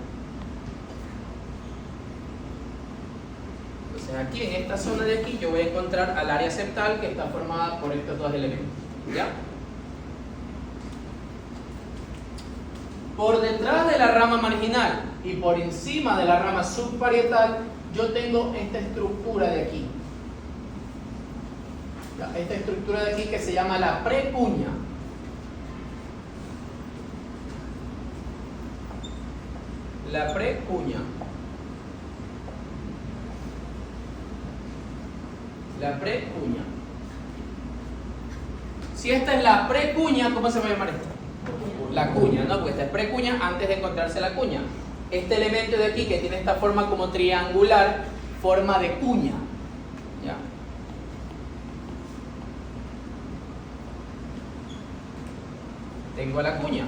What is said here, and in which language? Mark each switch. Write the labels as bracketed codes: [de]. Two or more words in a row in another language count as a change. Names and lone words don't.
[es] Entonces aquí en esta zona de aquí yo voy a encontrar al área septal, que está formada por estos 2 elementos, ¿ya? Por detrás de la rama marginal y por encima de la rama subparietal, yo tengo esta estructura de aquí. Esta estructura de aquí que se llama la precuña. La precuña. La precuña. Si esta es la precuña, ¿cómo se va a llamar esto? La cuña, ¿no? Porque esta es precuña antes de encontrarse la cuña. Este elemento de aquí que tiene esta forma como triangular, forma de cuña. ¿Ya? Tengo la cuña.